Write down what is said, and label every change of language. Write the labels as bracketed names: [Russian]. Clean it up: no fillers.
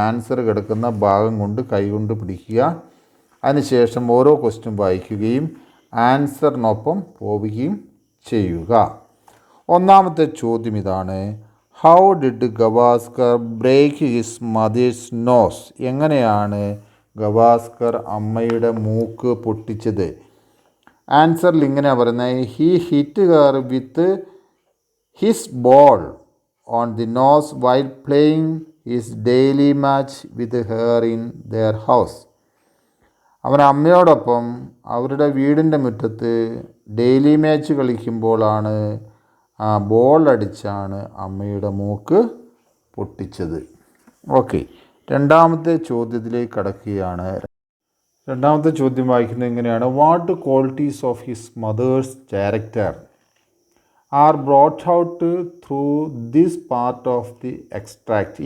[Malayalam] Answer കിടക്കുന്ന ഭാഗം കൊണ്ട് കൈ കൊണ്ട് പിടിക്കുക. അതിനുശേഷം ഓരോ ക്വസ്റ്റ്യൻ വായിക്കുകയും ആൻസറിനൊപ്പം പോവുകയും ചെയ്യുക. ഒന്നാമത്തെ ചോദ്യം ഇതാണ്: [English] How did Gavaskar break his mother's nose? [Malayalam] എങ്ങനെയാണ് ഗവാസ്കർ അമ്മയുടെ മൂക്ക് പൊട്ടിച്ചത്? ആൻസറിൽ ഇങ്ങനെയാണ് പറയുന്നത്: [English] He hit her with his ball on the nose while playing his daily match with her in their house. [Malayalam] അവൻ അമ്മയോടൊപ്പം അവരുടെ വീടിൻ്റെ മുറ്റത്ത് ഡെയിലി മാച്ച് കളിക്കുമ്പോഴാണ് ബോൾ അടിച്ചാണ് അമ്മയുടെ മൂക്ക് പൊട്ടിച്ചത്. ഓക്കെ, രണ്ടാമത്തെ ചോദ്യത്തിലേക്ക് കടക്കുകയാണ്. രണ്ടാമത്തെ ചോദ്യം വായിക്കുന്നത് എങ്ങനെയാണ്: [English] What qualities of his mother's character are brought out through this part of the extract?